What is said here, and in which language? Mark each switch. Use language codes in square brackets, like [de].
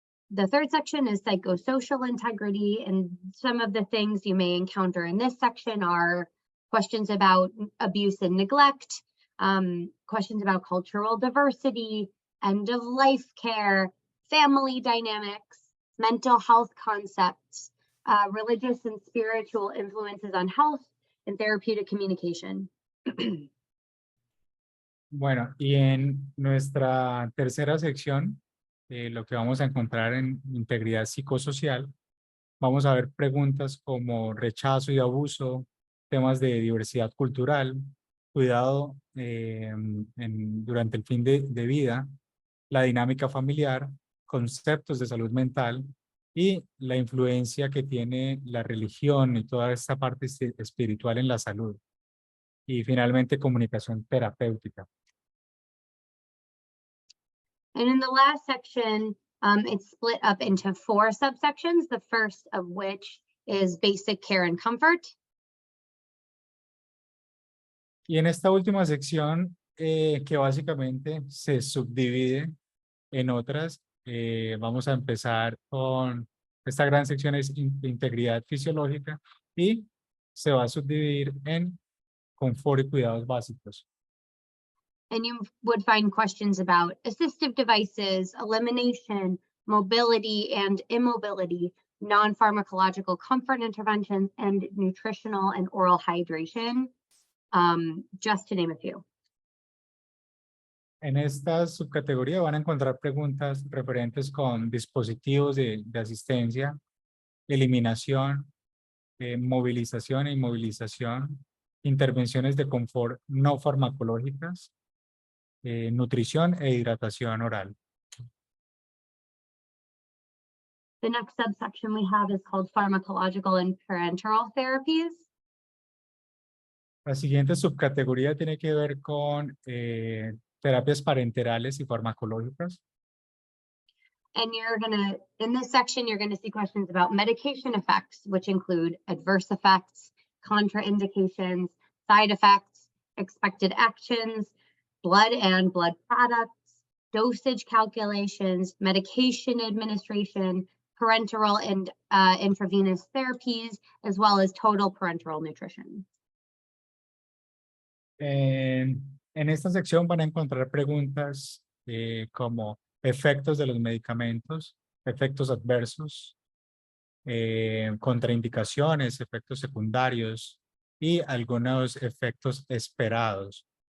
[en] The third section is psychosocial integrity, and some of the things you may encounter in this section are questions about abuse and neglect, questions about cultural diversity, end of life care, family dynamics, mental health concepts, religious and spiritual influences on health, and therapeutic communication. [es] Bueno, y en nuestra tercera sección, lo que vamos a encontrar en integridad psicosocial, vamos a ver preguntas como rechazo y abuso, temas de diversidad cultural, cuidado durante el fin de vida, la dinámica familiar, conceptos de salud mental y la influencia que tiene la religión y toda esta parte espiritual en la salud. Y finalmente comunicación terapéutica. [en] And in the last section, it's split up into 4 subsections, the first of which is basic care and comfort. [es] Y en esta última sección, que básicamente se subdivide en otras, vamos a empezar con esta gran sección es integridad fisiológica, y se va a subdividir en confort y cuidados básicos. [en] And you would find questions about assistive devices, elimination, mobility and immobility, non-pharmacological comfort interventions, and nutritional and oral hydration, just to name a few. [es] En esta subcategoría van a encontrar preguntas referentes con dispositivos de asistencia, eliminación, movilización e inmovilización, intervenciones de confort no farmacológicas, nutrición e hidratación oral. [en] The next subsection we have is called pharmacological and parenteral therapies. [es] La siguiente subcategoría tiene que ver con terapias parenterales y farmacológicas. [en] And in this section, you're gonna see questions about medication effects, which include adverse effects, contraindications, side effects, expected actions, blood and blood products, dosage calculations, medication administration, parenteral and intravenous therapies, as well as total parenteral nutrition. [es] En esta sección van a encontrar preguntas como efectos de los medicamentos, efectos adversos, contraindicaciones, efectos secundarios y algunos efectos esperados.